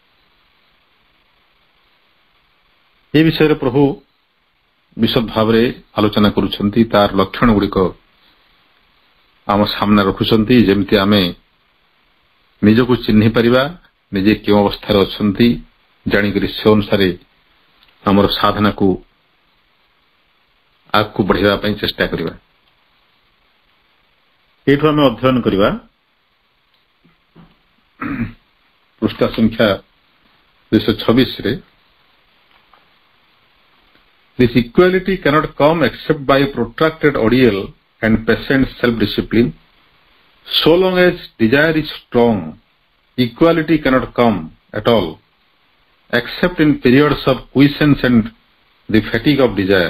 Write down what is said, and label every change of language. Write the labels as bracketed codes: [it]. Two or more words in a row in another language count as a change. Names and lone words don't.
[or] ଏ ବିଷୟରେ ପ୍ରଭୁ ବିଶଦ ଭାବରେ ଆଲୋଚନା କରୁଛନ୍ତି, ତାର ଲକ୍ଷଣ ଗୁଡ଼ିକ ଆମ ସାମ୍ନାରେ ରଖୁଛନ୍ତି, ଯେମିତି ଆମେ ନିଜକୁ ଚିହ୍ନି ପାରିବା, ନିଜେ କେଉଁ ଅବସ୍ଥାରେ ଅଛନ୍ତି ଜାଣିକରି ସେ ଅନୁସାରେ ଆମର ସାଧନାକୁ ଆଗକୁ ବଢ଼ାଇବା ପାଇଁ ଚେଷ୍ଟା କରିବା। ଏଇଠୁ ଆମେ ଅଧ୍ୟୟନ କରିବା ପୃଷ୍ଠା ସଂଖ୍ୟା 226ରେ, [en] This equality cannot come except by protracted ordeal and patient self-discipline. So long as desire is strong, equality cannot come at all, except in periods of quiescence and the fatigue of desire.